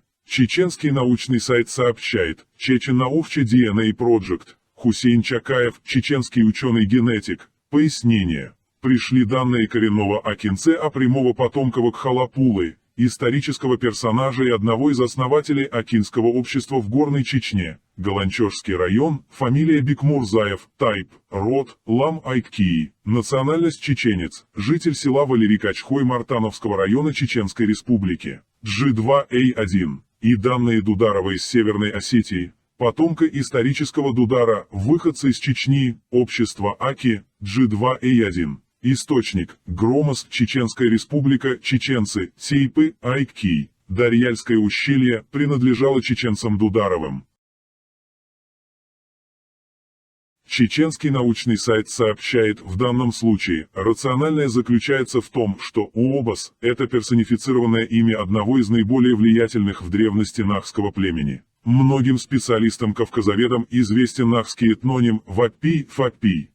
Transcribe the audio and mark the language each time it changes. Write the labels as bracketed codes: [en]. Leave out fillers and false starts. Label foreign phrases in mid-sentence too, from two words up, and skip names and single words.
[ru] Чеченский научный сайт сообщает, Чечен-Наувче DNA Project, Хусейн Чакаев, чеченский ученый-генетик. Пояснение. Пришли данные коренного акинце о прямого потомка Вакхала-Пулы, исторического персонажа и одного из основателей акинского общества в Горной Чечне, Галанчожский район, фамилия Бикмурзаев, тайп, род, Лам Айккии, национальность чеченец, житель села Валерик-Ачхой Мартановского района Чеченской Республики, G2A1. И данные Дударова из Северной Осетии, потомка исторического Дудара, выходца из Чечни, общество Аки, G2A1. Источник – Громос, Чеченская республика, чеченцы, Сейпы, Айккии. Дарьяльское ущелье принадлежало чеченцам Дударовым. Чеченский научный сайт сообщает, в данном случае, рациональное заключается в том, что Уобас – это персонифицированное имя одного из наиболее влиятельных в древности нахского племени. Многим специалистам-кавказоведам известен нахский этноним Ваппий-Фаппий.